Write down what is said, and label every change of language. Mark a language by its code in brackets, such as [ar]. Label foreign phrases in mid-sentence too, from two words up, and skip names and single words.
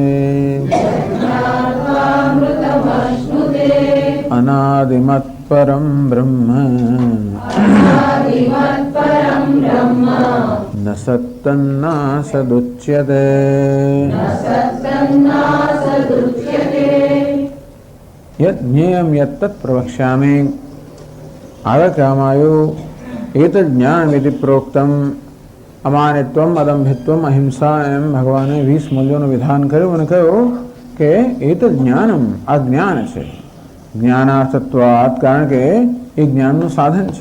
[sa] अनादिमत्परं ब्रह्म न सत्तन्नासदुच्यते. यज्ञेयं यत्तत् प्रवक्ष्यामि. [gu] आगे कહેવામાં આવ્યું [sa] एतद् ज्ञानमिति प्रोक्तम्. अमानित्वम् अदम्भित्वम् अहिंसा [gu] એમ ભગવાને 20 મૂલ્યોનું વિધાન કર્યું અને કહ્યું કે [sa] एतद् ज्ञानम्, [gu] આ જ્ઞાન છે. જ્ઞાનાર્થત્વાત, કારણ કે એ જ્ઞાનનું સાધન છે.